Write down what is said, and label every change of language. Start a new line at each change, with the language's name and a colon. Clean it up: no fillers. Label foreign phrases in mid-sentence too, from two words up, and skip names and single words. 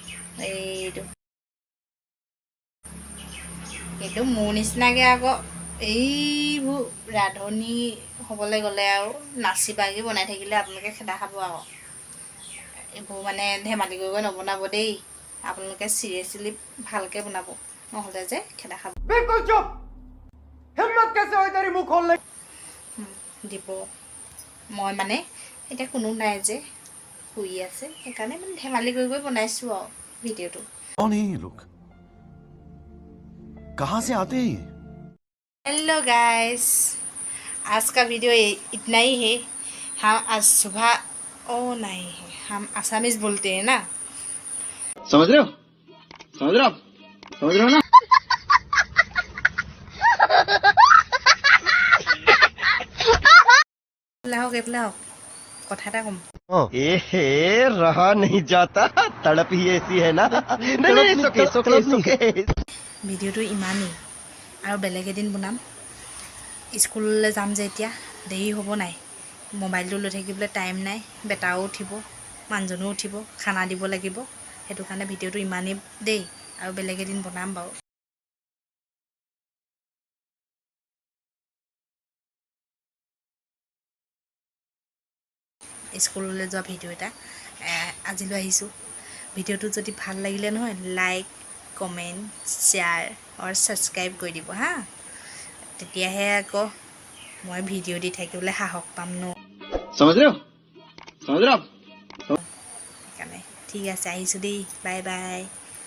Assamese: এইটো মোৰ নিচিনাকৈ আকৌ এইবোৰ ৰান্ধনি হ'বলৈ গ'লে আৰু নাচি বাগি বনাই থাকিলে আপোনালোকে খেদা খাব আৰু। এইবোৰ মানে ধেমালি কৰি নবনাব দেই, আপোনালোকে চিৰিয়াছলি ভালকৈ বনাব, নহ'লে যে খেদা খাব।
Hindi: बिल्कुल चुप। हिम्मत कैसे हुई तेरी मुंह खोलने?
Assamese: দিব মই মানে এতিয়া কোনো নাই যে শুই আছে, সেইকাৰণে মানে ধেমালি কৰি বনাইছোঁ আৰু ভিডিঅ'টো।
Hindi: कौन है ये लोग? कहाँ से आते हैं ये?
English: Hello guys,
Hindi: आज का वीडियो इतना ही है। हम आज सुबह नहीं है, हम असमीज बोलते हैं ना। समझ रहे हो ना
Assamese: এইফালে হওক কথা এটা ক'ম।
Hindi: ए रहा नहीं जाता तड़प ही ऐसी है ना नहीं
Assamese: ভিডিঅ'টো ইমানেই, আৰু বেলেগ এদিন বনাম। স্কুললৈ যাম যে এতিয়া দেৰি হ'ব নাই, মোবাইলটো লৈ থাকিবলৈ টাইম নাই, বেটাও উঠিব, মানুহজনো উঠিব, খানা দিব লাগিব। সেইটো কাৰণে ভিডিঅ'টো ইমানেই দেই, আৰু বেলেগ এদিন বনাম বাৰু। স্কুললৈ যোৱা ভিডিঅ' এটা আজিলৈ আহিছোঁ। ভিডিঅ'টো যদি ভাল লাগিলে নহয়,
English: like comment share
Assamese: আৰু ছাবস্ক্ৰাইব কৰি দিব হা। তেতিয়াহে আকৌ মই ভিডিঅ' দি থাকিবলৈ সাহস পাম ন।
Hindi: समझ रहे हो
Assamese: সেইকাৰণে ঠিক আছে, আহিছোঁ দেই, বাই বাই।